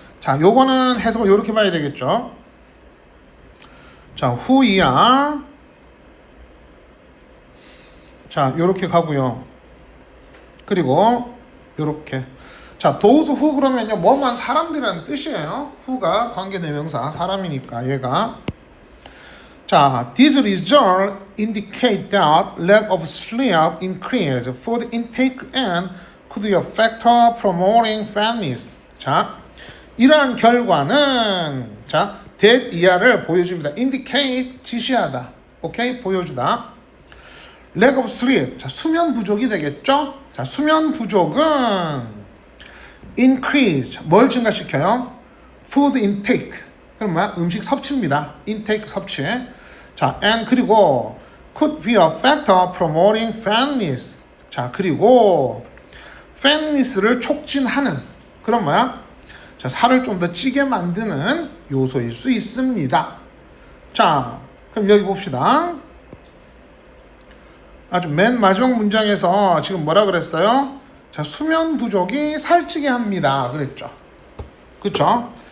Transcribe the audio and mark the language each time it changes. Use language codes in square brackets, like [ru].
[ko] 자, 요거는 해석을 요렇게 봐야 되겠죠. 자, 후이야. 자, 요렇게 가고요. 그리고 요렇게. 자, [en] those who [ko] 그러면요, 뭐만 사람들이라는 뜻이에요. who가 관계대명사, 사람이니까 얘가. [en] 자, these results indicate that lack of sleep increased food intake and could be a factor promoting fatness. [ko] 자, 이러한 결과는 자, that 이하를 보여줍니다. indicate 지시하다. 오케이? 보여주다. [en] lack of sleep. [ko] 자, 수면 부족이 되겠죠? 자, 수면 부족은 increase. 뭘 증가시켜요? [en] food intake. [ko] 그럼 뭐야? 음식 섭취입니다. intake 섭취. [en] 자, and [ko] 그리고 [en] could be a factor promoting fatness. [ko] 자, 그리고 fatness를 촉진하는 그런 뭐야? 자, 살을 좀 더 찌게 만드는 요소일 수 있습니다. 자, 그럼 여기 봅시다. 아주 맨 마지막 문장에서 지금 뭐라 그랬어요? 자, 수면 부족이 살찌게 합니다. 그랬죠. 그쵸?